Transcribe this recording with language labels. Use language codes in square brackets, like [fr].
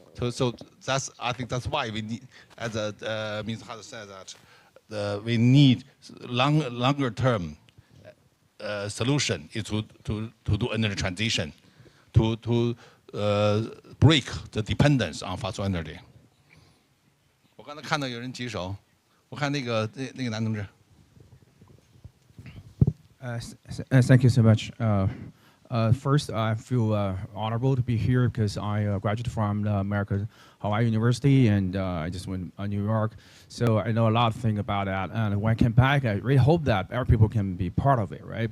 [en] So I think that's why we need, as Mr. Hart said, that we need longer term solution is to do energy transition, to break the dependence on fossil energy. [zh] 我刚才看到有人举手，我看那个男同志。 [en] Thank you so much. First, I feel honorable to be here because I graduated from American Hawaii University and I just went to New York. So I know a lot of things about that. And when I came back, I really hope that every people can be part of it, right?